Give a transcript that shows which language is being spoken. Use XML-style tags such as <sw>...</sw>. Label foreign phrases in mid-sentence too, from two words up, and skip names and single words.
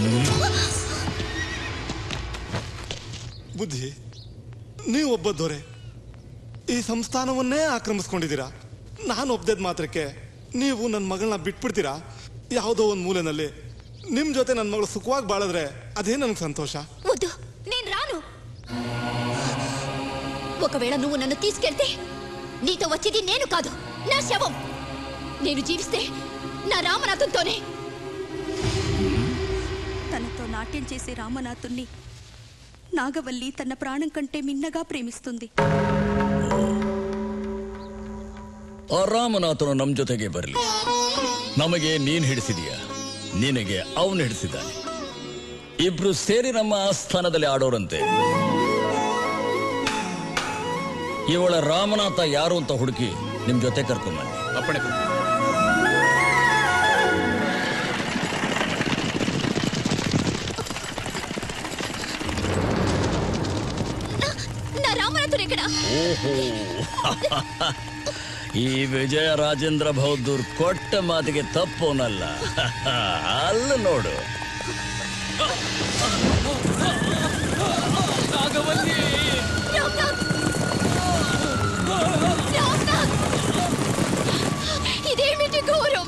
<kn>ಬುದ್ಧಿ, ನೀವೊಬ್ಬ ದೊರೆ ಈ ಸಂಸ್ಥಾನವನ್ನೇ ಆಕ್ರಮಿಸ್ಕೊಂಡಿದ್ದೀರಾ. ನಾನು ಒಬ್ಬದ ಮಾತ್ರಕ್ಕೆ ನೀವು ನನ್ನ ಮಗಳನ್ನ ಬಿಟ್ಬಿಡ್ತೀರಾ? ಯಾವುದೋ ಒಂದು ಮೂಲೆನಲ್ಲಿ ನಿಮ್ ಜೊತೆ ನನ್ನ ಮಗಳು ಸುಖವಾಗಿ ಬಾಳಿದ್ರೆ ಅದೇ ನನಗೆ ಸಂತೋಷ.</kn> <te>నేను రాను. ఒకవేళ నువ్వు నన్ను తీసుకెళ్తే నీతో వచ్చేది నేను కాదు, నా శవం. నేను జీవిస్తే నా రామనాథంతోనే. తనతో నాట్యం చేసే రామనాథుణ్ణి నాగవల్లి తన ప్రాణం కంటే మిన్నగా ప్రేమిస్తుంది.</te> <kn>ಆ ರಾಮನಾಥನು ನಮ್ಮ ಜೊತೆಗೆ ಬರಲಿ. ನಮಗೆ ನೀನ್ ಹಿಡಿಸಿದೀಯ, ನಿನಗೆ ಅವನು ಹಿಡಿಸಿದ್ದಾನೆ. ಇಬ್ರು ಸೇರಿ ನಮ್ಮ ಆಸ್ಥಾನದಲ್ಲಿ ಆಡೋರಂತೆ. ಇವಳ ರಾಮನಾಥ ಯಾರು ಅಂತ ಹುಡುಕಿ ನಿಮ್ ಜೊತೆ ಕರ್ಕೊಂಬನ್ನಿ. ಅಪ್ಪಣೆ.</kn> <te>నా రామనాథుడు ఎక్కడ?</te> <kn>ಓಹೋ, ಈ ವಿಜಯ ರಾಜೇಂದ್ರ ಬಹದ್ದೂರ್ ಕೊಟ್ಟ ಮಾತಿಗೆ ತಪ್ಪೋನಲ್ಲ. ಅಲ್ಲ ನೋಡು.</kn> <te>ఇదేమిటి ఘోరం?</te>